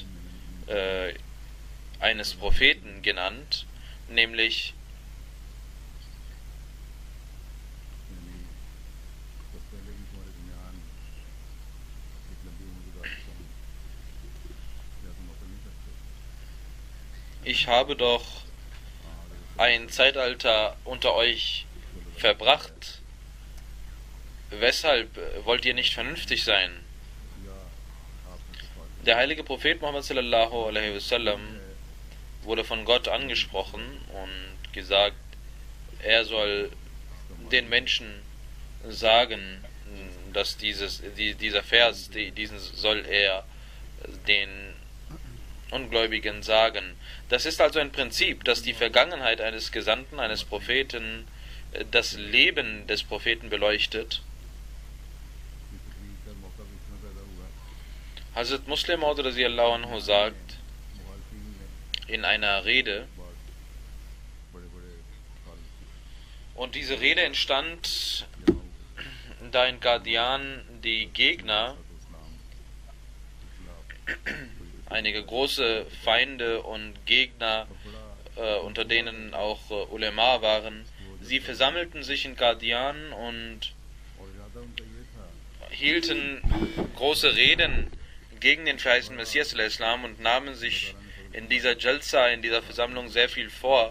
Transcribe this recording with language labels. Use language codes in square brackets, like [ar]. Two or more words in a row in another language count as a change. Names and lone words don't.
[de] eines Propheten genannt, nämlich ich habe doch ein Zeitalter unter euch verbracht, weshalb wollt ihr nicht vernünftig sein? Der heilige Prophet Muhammad [ar] صلى الله عليه وسلم [de] wurde von Gott angesprochen und gesagt, er soll den Menschen sagen, dass dieser Vers, diesen soll er den Ungläubigen sagen. Das ist also ein Prinzip, dass die Vergangenheit eines Gesandten, eines Propheten, das Leben des Propheten beleuchtet. Hazrat Muslim Maud [ar] رضي الله عنه [de] sagt in einer Rede, und diese Rede entstand, da in Qadian die Gegner, einige große Feinde und Gegner, unter denen auch Ulema waren, sie versammelten sich in Qadian und hielten große Reden gegen den verheißten Messias al-Islam und nahmen sich in dieser Jalsa, in dieser Versammlung sehr viel vor.